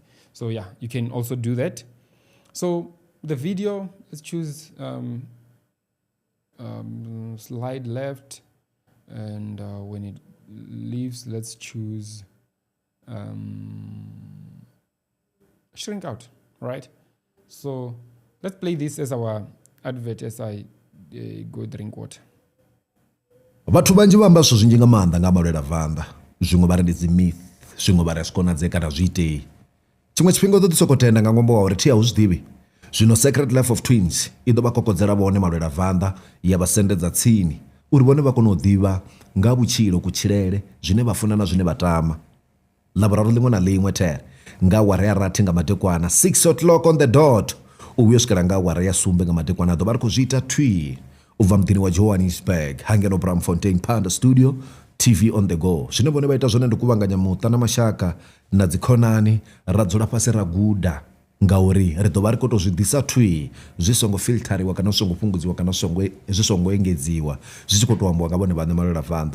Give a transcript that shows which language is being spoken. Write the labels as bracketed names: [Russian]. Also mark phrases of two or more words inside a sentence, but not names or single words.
[English] So yeah, you can also do that. So the video, let's choose slide left, and when it leaves, let's choose shrink out, right? So let's play this as our advert as I go drink water. [Venda] Vathu vanji vamba zwithu zwinzhi nga maanḓa nga malwela vanda, zwiṅwe vha ri ndi dzi myth, zwiṅwe vha ri zwi konadzea kana zwi itei. Tshiṅwe tshifhinga u ḓo ḓi sokou tenda nga ṅwambo wa uri thi a u zwi ḓivhi. Zwino Secret Life of Twins i ḓo vha kokodzela vhone malwela vanda, ya vha sendedza tsini uri vhone vha kone u ḓivha nga vhutshilo, kutshilele, zwine vha funa na zwine vha tama. Ḽavhuraru ḽiṅwe na ḽiṅwe there nga awara ya rathi nga madekwana, [English] 6:00 on the dot, [Venda] u vhuya u swikela nga awara ya sumbe nga madekwana. Ḓo vha ri khou zwi ita thwi u bva muḓini wa Johannesburg, hangeno Bramfontein Panda Studio, [English] TV on the go. [Venda] Zwine vhone vha ita zwone ndi kuvhanganya muṱa na mashaka na dzikhonani, ra dzula fhasi ra guda ngauri ri ḓo vha ri khou tou zwi ḓisa thwi, zwi songo filthariwa kana zwi songo fhungudziwa kana zwi songo engedziwa, zwi tshi khou tou ambiwa nga vhone vhaṋe malwela vanda.